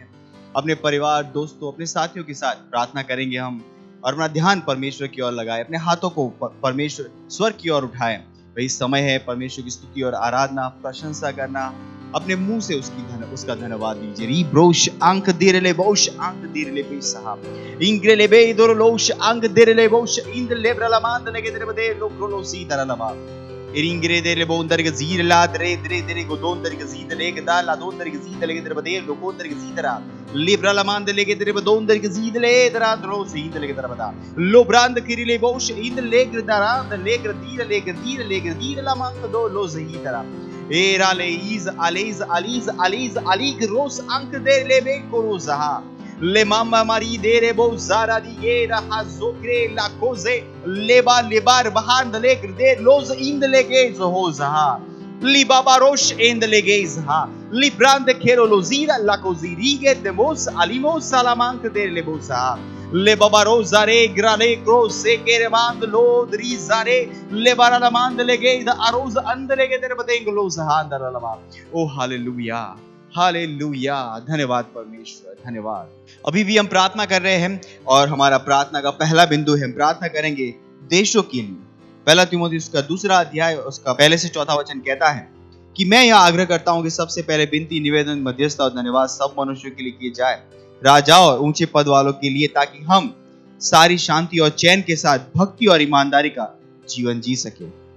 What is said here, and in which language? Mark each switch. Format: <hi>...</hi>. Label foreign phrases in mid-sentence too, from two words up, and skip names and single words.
<hi>अपने परिवार, दोस्तों, अपने साथियों के साथ प्रार्थना करेंगे हम, और अपना ध्यान परमेश्वर की ओर लगाए, अपने हाथों को परमेश्वर स्वर की ओर उठाएं। वही समय है परमेश्वर की स्तुति और आराधना, प्रशंसा करना। अपने मुंह से उसका धन्यवाद दीजिए। रीब्रोश अंक दिरले बोश अंक दिरले बेसहा इंग्रेले बेदोरलोश अंक दिरले बोश इंद लेब्रलामांद लेगे दरबदे लोक्रोलोसी दरलमा इरिंग्रे दे लेबोंदर के जीर ला दरे दरे दरे गोदोंदर के जीद लेके दा ला दोंदर के जीद लेके दरबदे लोकोंदर के जीदरा लिब्रलामांद लेगे दरे बदोंदर के जीद ले दरा द्रो सीद लेके दरबदा लोब्रांद किरिले बोश इंद लेग्र दरा द लेग्र दीर दीर ला मांग दो लो जही दरा एरा लेइज अलीज अलीज अलीज अलीग रोस अंक दे लेबे कोरोजहा ले मामा मारी दे रे बो जारा दी ये रहा जोक्रे ला कोजे लेबा लेबार बहान दले दे लोज इंद लेगे हो जहा li babarosh end legeis ha li brand kero lozira la cosirige de mos alimos salamank de lebosa le babarozare grale crosse kere mand lodri zare le barala mand lege the aroz andlege der batenglo sahandar lama ओ हालेलुया हालेलुया। धन्यवाद परमेश्वर, धन्यवाद। अभी भी हम प्रार्थना कर रहे हैं और हमारा प्रार्थना का पहला बिंदु है, हम प्रार्थना करेंगे देशों के लिए। पहला तीमुथियुस का 2 अध्याय उसका पहले से 4 वचन कहता है कि मैं यह आग्रह करता हूं कि सबसे पहले विनती, निवेदन, मध्यस्थता और धन्यवाद सब मनुष्यों के लिए किए जाए, राजाओं और ऊंचे पद वालों के लिए, ताकि हम सारी शांति और चैन के साथ भक्ति और ईमानदारी का जीवन जी सके।</hi>